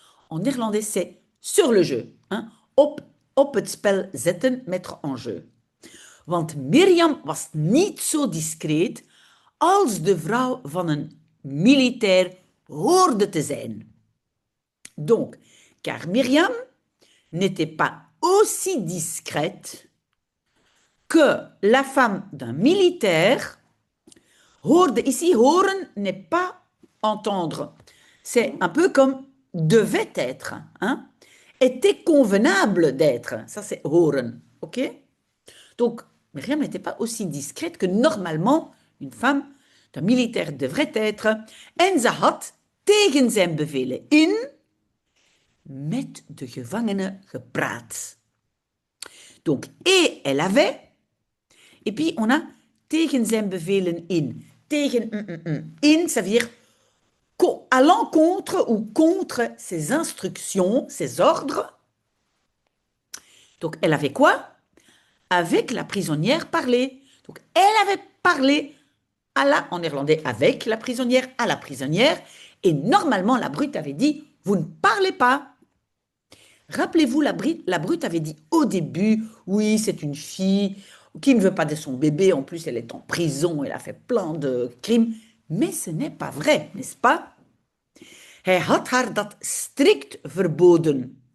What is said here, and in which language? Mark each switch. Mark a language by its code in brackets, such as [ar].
[fr] En néerlandais, c'est sur le jeu. Hein? [nl] Op het spel zetten, [fr] mettre en jeu. [nl] Want Mirjam was niet zo discreet als de vrouw van een militair hoorde te zijn. [fr] Donc, car Myriam n'était pas aussi discrète que la femme d'un militaire hoorde. Ici, horen n'est pas entendre. C'est un peu comme devait être, hein? Était convenable d'être. Ça, c'est horen, ok? Donc, Myriam n'était pas aussi discrète que normalement une femme d'un militaire devrait être. [nl] En ze had tegen zijn bevelen in met de gevangenen gepraat. [fr] Donc, et elle avait, et puis on a [nl] tegen zijn bevelen in. [fr] Tegen in, ça veut dire à l'encontre ou contre ses instructions, ses ordres. Donc, elle avait quoi? Avec la prisonnière parlé. Donc, elle avait parlé en néerlandais, avec la prisonnière, à la prisonnière, et normalement, la brute avait dit, vous ne parlez pas. Rappelez-vous, la brute avait dit au début, oui, c'est une fille qui ne veut pas de son bébé, en plus elle est en prison, elle a fait plein de crimes, mais ce n'est pas vrai, n'est-ce pas? [nl] Hij had haar dat strikt verboden.